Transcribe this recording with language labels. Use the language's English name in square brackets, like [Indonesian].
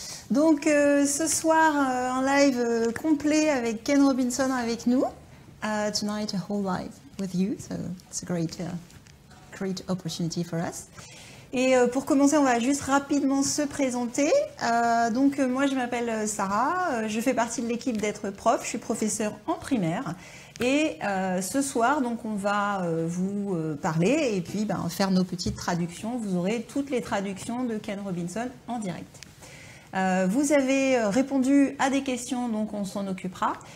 [French] Donc ce soir, un live complet avec Ken Robinson avec nous. [English] Tonight a whole live with you, so it's a great opportunity for us. [French] Et pour commencer, on va juste rapidement se présenter. Donc moi je m'appelle Sarah, je fais partie de l'équipe d'être prof, je suis professeure en primaire. Et ce soir, donc, on va vous parler et puis faire nos petites traductions. Vous aurez toutes les traductions de Ken Robinson en direct. Vous avez répondu à des questions, donc on s'en occupera.